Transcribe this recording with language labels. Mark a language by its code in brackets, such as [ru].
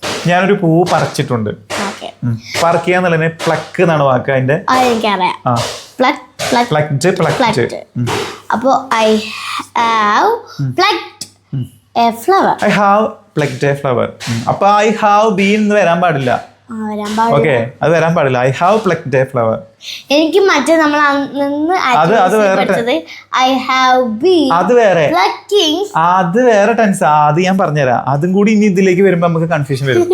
[ml] ഞാനൊരു പൂ പറിച്ചിട്ടുണ്ട്. പറിക്കുക എന്നുള്ളതിന് പ്ലക്ക് എന്നാണ് വാക്ക്. അതിന്റെ എനിക്കറിയാം. plucked. [en] അപ്പോ I have plucked a flower. I have plucked a flower. [ml] അപ്പൊ [en] I have been [ml] എന്ന് വരാൻ പാടില്ല. ഓക്കെ, അത് വരാൻ പാടില്ല. [en] I have plucked a flower. [ml] എനിക്ക് മറ്റേ നമ്മൾ അന്ന് പഠിച്ചത് [en] I have been plucking. [ml] അത് വേറെ ടെൻസ്. അത് ഞാൻ പറഞ്ഞുതരാം. അതും കൂടി ഇനി ഇതിലേക്ക് വരുമ്പോ നമുക്ക് കൺഫ്യൂഷൻ വരും.